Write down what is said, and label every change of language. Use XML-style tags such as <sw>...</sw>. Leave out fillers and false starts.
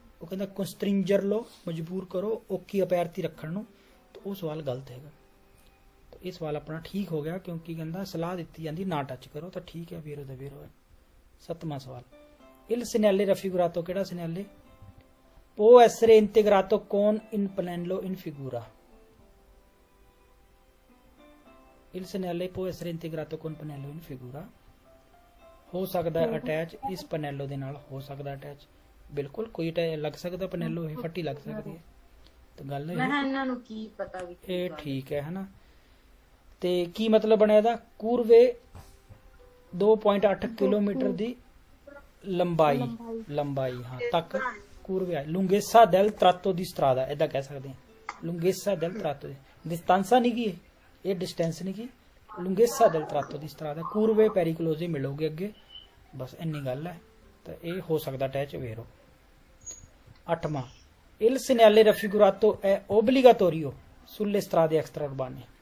<pa>ਉਹ ਕਹਿੰਦਾ ਕੰਸਟ੍ਰਿੰਜਰ ਲੋ, ਮਜਬੂਰ ਕਰੋ ਓਕੀ ਅਪੈਰਤੀ ਰੱਖਣ ਨੂੰ, ਤਾਂ ਉਹ ਸਵਾਲ ਗਲਤ ਹੈਗਾ। ਤਾਂ ਇਹ ਸਵਾਲ ਆਪਣਾ ਠੀਕ ਹੋ ਗਿਆ, ਕਿਉਂਕਿ ਕਹਿੰਦਾ ਸਲਾਹ ਦਿੱਤੀ ਜਾਂਦੀ ਨਾ ਟੱਚ ਕਰੋ, ਤਾਂ ਠੀਕ ਹੈ, ਵੀਰੋ ਦਾ ਵੀਰੋ ਹੈ। 7ਵਾਂ ਸਵਾਲ, ਇਲ ਸਿਨੈਲੇ ਰਫੀਗੁਰਾਤੋ, ਕਿਹੜਾ ਸਿਨੈਲੇ?</pa> <it>può essere integrato con in pannello in figura. Il segnale può essere integrato con pannello in figura,</it> <pa>ਹੋ ਸਕਦਾ ਹੈ ਅਟੈਚ, ਇਸ ਪਨੈਲੋ ਦੇ ਨਾਲ ਹੋ ਸਕਦਾ ਅਟੈਚ। ਬਿਲਕੁਲ, ਕੋਈ ਲੱਗ ਸਕਦਾ ਪਨੈਲੋ, ਇਹ ਫੱਟੀ ਲੱਗ ਸਕਦੀ ਹੈ। ਤਾਂ ਗੱਲ ਇਹਨਾਂ ਨੂੰ ਕੀ ਪਤਾ ਵੀ ਇਹ ਠੀਕ ਹੈ ਹਨਾ। ਤੇ ਕੀ ਮਤਲਬ ਬਣਿਆ ਇਹਦਾ? ਕੂਰਵੇ 2.8 ਕਿਲੋਮੀਟਰ ਦੀ ਲੰਬਾਈ ਹਾਂ ਤੱਕ ਕੂਰਵੇ ਆ। ਲੁੰਗੇਸਾ ਦੈਲ ਤਰਾਤੋ ਦੀ ਸਟਰਾਦਾ, ਇਦਾਂ ਕਹਿ ਸਕਦੇ ਹਾਂ। ਲੁੰਗੇਸਾ ਦੈਲ ਤਰਾਤੋ ਦੀ ਡਿਸਟੈਂਸਾ ਨਹੀਂ ਕੀ, ਇਹ ਡਿਸਟੈਂਸ ਨਹੀਂ ਕੀ, ਲੁੰਗੇਸਾ ਦੈਲ ਤਰਾਤੋ ਦੀ ਸਟਰਾਦਾ, ਕੂਰਵੇ ਪੈਰੀਕਲੋਜ਼ੇ ਮਿਲੋਗੇ ਅੱਗੇ, ਬਸ ਇੰਨੀ ਗੱਲ ਹੈ। ਤਾਂ ਇਹ ਹੋ ਸਕਦਾ attach, ਵੇਰੋ। 8ਵਾਂ,</pa> <it>il segnale raffigurato è obbligatorio sulle strade extraurbane.</it>